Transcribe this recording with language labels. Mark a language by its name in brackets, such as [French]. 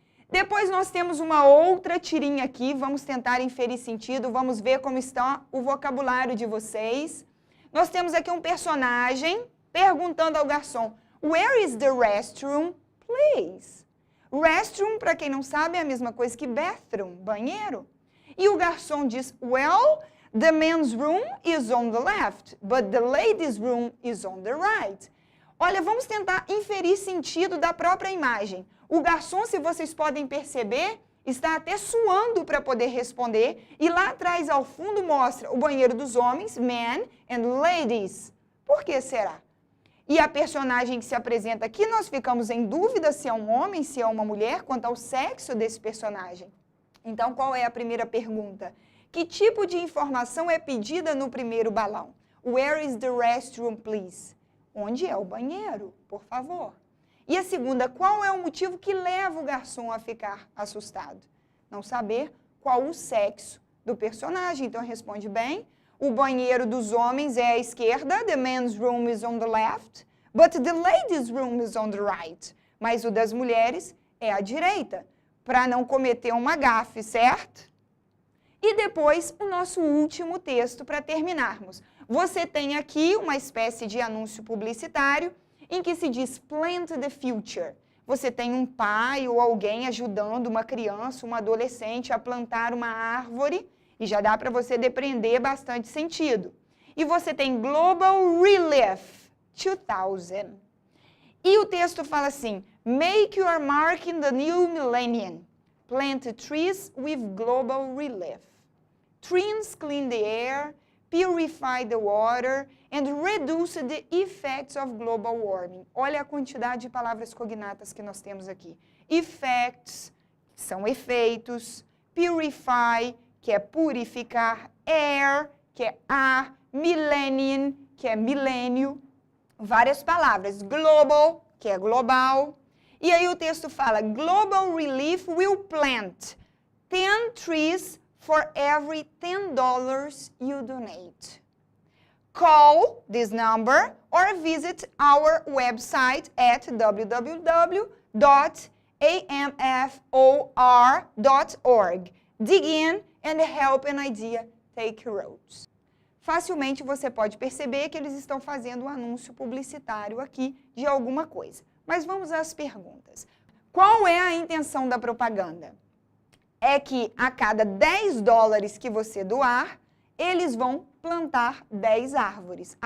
[Portuguese] Depois nós temos uma outra tirinha aqui, vamos tentar inferir sentido, vamos ver como está o vocabulário de vocês. Nós temos aqui um personagem perguntando ao garçom, [English] where is the restroom, please? [Portuguese] Restroom, para quem não sabe, é a mesma coisa que bathroom, banheiro. E o garçom diz, [English] well, the men's room is on the left, but the ladies' room is on the right. [Portuguese] Olha, vamos tentar inferir sentido da própria imagem. O garçom, se vocês podem perceber, está até suando para poder responder. E lá atrás, ao fundo, mostra o banheiro dos homens, men and ladies. Por que será? E a personagem que se apresenta aqui, nós ficamos em dúvida se é um homem, se é uma mulher, quanto ao sexo desse personagem. Então, qual é a primeira pergunta? Que tipo de informação é pedida no primeiro balão? [English] Where is the restroom, please? [Portuguese] Onde é o banheiro, por favor? E a segunda, qual é o motivo que leva o garçom a ficar assustado? Não saber qual o sexo do personagem. Então, responde bem. O banheiro dos homens é à esquerda, [English] the men's room is on the left, but the ladies' room is on the right. [Portuguese] Mas o das mulheres é à direita, para não cometer uma gafe, certo? E depois, o nosso último texto para terminarmos. Você tem aqui uma espécie de anúncio publicitário em que se diz Plant the Future. Você tem um pai ou alguém ajudando uma criança, uma adolescente a plantar uma árvore e já dá para você depreender bastante sentido. E você tem Global Relief 2000. E o texto fala assim, [English] make your mark in the new millennium. Plant trees with global relief. Trees clean the air, purify the water and reduce the effects of global warming. [Portuguese] Olha a quantidade de palavras cognatas que nós temos aqui. Effects, que são efeitos. Purify, que é purificar. Air, que é ar. Millennium, que é milênio. Várias palavras. Global, que é global. E aí o texto fala, [English] Global Relief will plant 10 trees for every $10 you donate. call this number or visit our website at www.amfor.org. Dig in and help an idea take root. [Portuguese] Facilmente você pode perceber que eles estão fazendo um anúncio publicitário aqui de alguma coisa. Mas vamos às perguntas. Qual é a intenção da propaganda? É que a cada $10 que você doar, eles vão plantar 10 árvores.